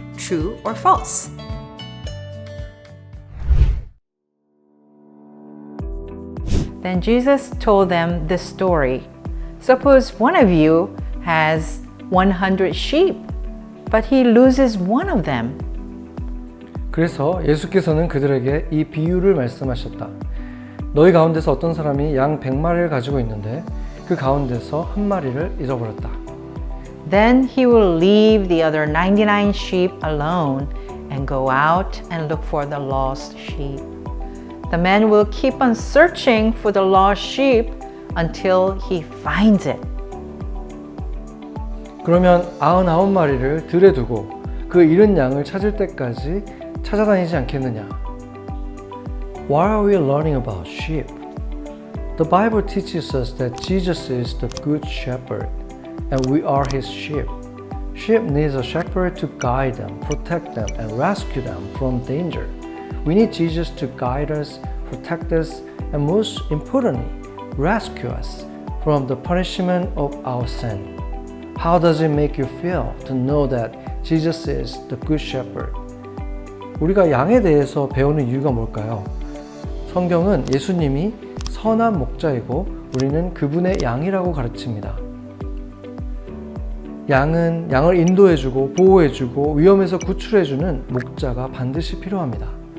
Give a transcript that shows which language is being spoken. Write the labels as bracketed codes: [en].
[en] True or false? Then Jesus told them this story. Suppose one of you has 100 sheep, but he loses one of them. [ko] 그래서 예수께서는 그들에게 이 비유를 말씀하셨다. 너희 가운데서 어떤 사람이 양 100마리를 가지고 있는데 그 가운데서 한 마리를 잃어버렸다. [en] Then he will leave the other 99 sheep alone and go out and look for the lost sheep. The man will keep on searching for the lost sheep until he finds it. [ko] 그러면 99마리를 들에 두고 그 잃은 양을 찾을 때까지 찾아다니지 않겠느냐? [en] Why are we learning about sheep? The Bible teaches us that Jesus is the good shepherd and we are his sheep. Sheep needs a shepherd to guide them, protect them, and rescue them from danger. We need Jesus to guide us, protect us, and most importantly, rescue us from the punishment of our sin. How does it make you feel to know that Jesus is the good shepherd? [ko] 우리가 양에 대해서 배우는 이유가 뭘까요? 성경은 예수님이 선한 목자이고 우리는 그분의 양이라고 가르칩니다. 양은 양을 인도해주고 보호해주고 위험에서 구출해주는 목자가 반드시 필요합니다.